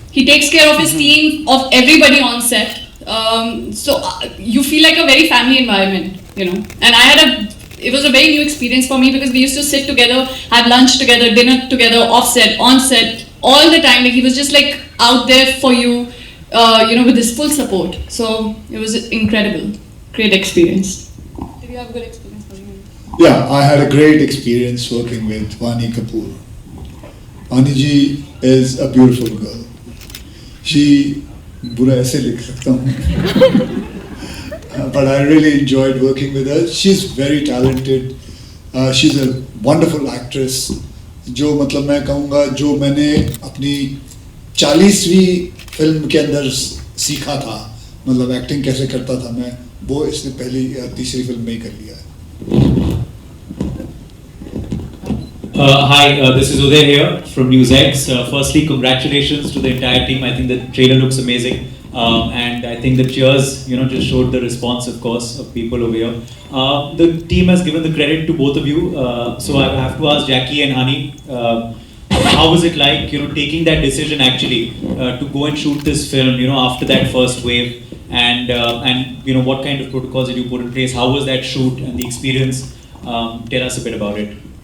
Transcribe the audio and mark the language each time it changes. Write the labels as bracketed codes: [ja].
[en] He takes care of his team, of everybody on set. So you feel like a very family environment, And it was a very new experience for me because we used to sit together, have lunch together, dinner together, off set, on set, all the time. Like he was just like out there for you, with his full support. So it was incredible, great experience. Did you have a good experience? Yeah, I had a great experience working with Vani Kapoor. Vani ji is a beautiful girl. [hi] She, बुरा ऐसे लिख सकता हूँ. [en] But I really enjoyed working with her. She's very talented. She's a wonderful actress. [hi] जो मतलब मैं कहूँगा जो मैंने अपनी 40वीं फिल्म के अंदर सीखा था, मतलब एक्टिंग कैसे करता था मैं, वो इसने पहली या तीसरी फिल्म में ही कर लिया है. [en] Hi, this is Uday here from NewsX. Firstly, congratulations to the entire team. I think the trailer looks amazing. And I think the cheers, just showed the response, of course, of people over here. The team has given the credit to both of you. So I have to ask Jackie and Hani, how was it like, taking that decision actually to go and shoot this film, after that first wave, and what kind of protocols did you put in place? How was that shoot and the experience? Tell us a bit about it.